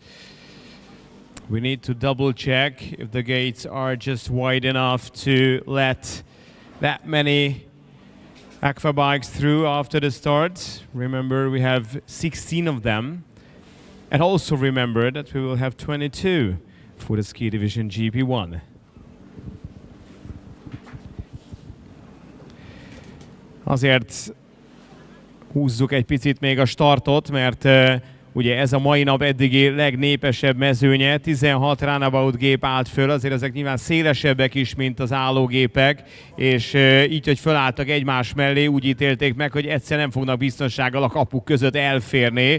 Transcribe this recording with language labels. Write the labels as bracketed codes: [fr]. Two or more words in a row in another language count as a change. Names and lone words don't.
[en] We need to double check if the gates are just wide enough to let that many AQUABIKes through after the start. Remember, we have 16 of them. And also remember that we will have 22 for the ski division GP1. [hu] Azért húzzuk egy picit még a startot, mert ugye ez a mai nap eddigi legnépesebb mezőnye, 16 Runabout gép állt föl, azért ezek nyilván szélesebbek is, mint az állógépek, és így, hogy fölálltak egymás mellé, úgy ítélték meg, hogy egyszer nem fognak biztonsággal a kapuk között elférni.